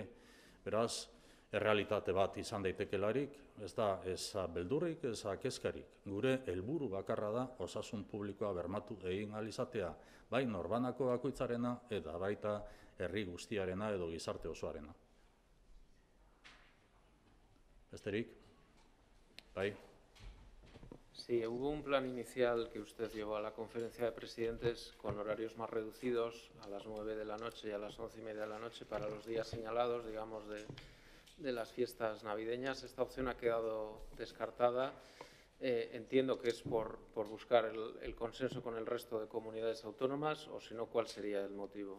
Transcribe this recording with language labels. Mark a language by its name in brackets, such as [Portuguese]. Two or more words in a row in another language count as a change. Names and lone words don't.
[Basque] Beraz, errealitate bat izan daitekelarik, ez da ez beldurrik, ez kezkarik. Gure helburu bakarra da osasun publikoa bermatu egin ahal izatea, bai norbanako bakoitzarena eta baita herri guztiarena edo gizarte osoarena. Besterik? Bai. [Spanish] Sí, hubo un plan inicial que usted llevó a la conferencia de presidentes con horarios más reducidos, a las 9 de la noche y a las 11:30 de la noche para los días señalados, digamos, de las fiestas navideñas. Esta opción ha quedado descartada. Entiendo que es por buscar el consenso con el resto de comunidades autónomas, o si no, ¿cuál sería el motivo?